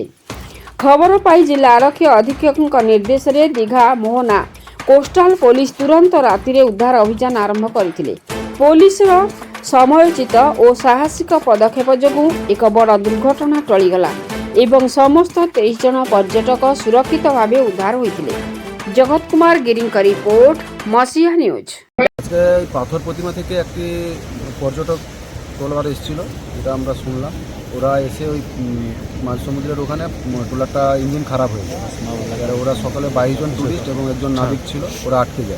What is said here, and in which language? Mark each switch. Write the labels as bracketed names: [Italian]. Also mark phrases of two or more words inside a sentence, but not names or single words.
[Odia] ଖବର ପାଇ ଜିଲ୍ଲା ଆରକ୍ଷୀ ଅଧୀକ୍ଷକଙ୍କ ନିର୍ଦ୍ଦେଶରେ ଦୀଘା ମୋହନା କୋଷ୍ଟାଲ ପୋଲିସ ତୁରନ୍ତ ରାତିରେ ଉଦ୍ଧାର ଅଭିଯାନ ଆରମ୍ଭ କରିଥିଲେ। ପୋଲିସର ସମୟୋଚିତ ଓ ସାହସିକ ପଦକ୍ଷେପ ଯୋଗୁଁ ଏକ ବଡ଼ ଦୁର୍ଘଟଣା ଟଳିଗଲା ଏବଂ ସମସ୍ତ 23 ଜଣ ପର୍ଯ୍ୟଟକ ସୁରକ୍ଷିତ ଭାବେ ଉଦ୍ଧାର ହୋଇଥିଲେ। [Bangla] জগৎ কুমার গিরিঙ্কা রিপোর্ট মসিয়া নিউজ। আজকে পাথর প্রতিমা থেকে একটি পর্যটক ট্রলার এসেছিল, যেটা আমরা শুনলাম। ওরা এসে ওই মাঝ সমুদ্রের ওখানে ট্রলারটা ইঞ্জিন খারাপ হয়ে যায়। আর ওরা সকালে 22 জন টুরিস্ট এবং একজন নাবিক ছিল, ওরা আটকে যায়।